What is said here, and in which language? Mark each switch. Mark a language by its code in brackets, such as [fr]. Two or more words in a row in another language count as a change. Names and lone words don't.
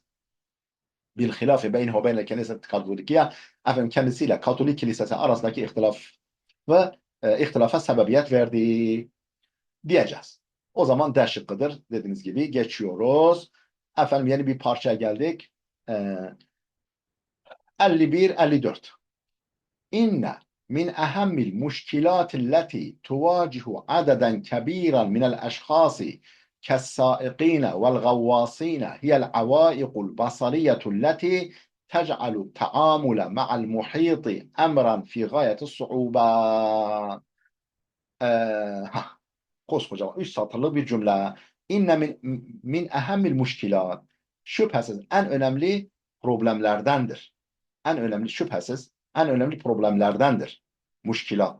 [ar] بالخلاف بينه بين الكنيسة الكاثوليكية [tr] efendim kendisiyle Katolik kilisesi arasındaki ihtilaf ve ihtilafa sebebiyet verdi diyeceğiz. O zaman D şıkkıdır. Dediğiniz gibi geçiyoruz. Efendim yeni bir parçaya geldik. 51-54. [ar] إن من أهم المشكلات التي تواجه عددا كبيرا من الأشخاص كالسائقين والغواصين هي العوائق البصرية التي تجعل التعامل مع المحيط أمرا في غاية الصعوبة. [tr] Ha, koskoca 3 satırlık bir cümle. [ar] إن من أهم المشكلات. [tr] Şüphesiz en önemli problemlerdendir. En önemli şüphesiz en önemli problemlerdendir. Muşkilat.